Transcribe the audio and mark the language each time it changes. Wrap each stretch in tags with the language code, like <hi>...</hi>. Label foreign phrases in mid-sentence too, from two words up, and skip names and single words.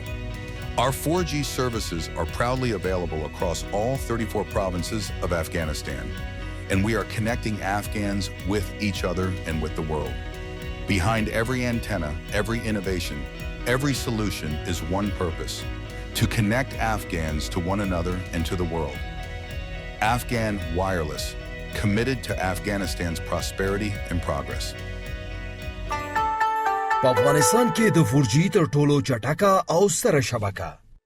<en>Our 4G services are proudly available across all 34 provinces of Afghanistan, and we are connecting Afghans with each other and with the world. Behind every antenna, every innovation, every solution is one purpose: to connect Afghans to one another and to the world. Afghan Wireless, committed to Afghanistan's prosperity and progress.</en> <ps>په افغانستان کې د 4G تر ټولو چټکه او ستره شبکه</ps>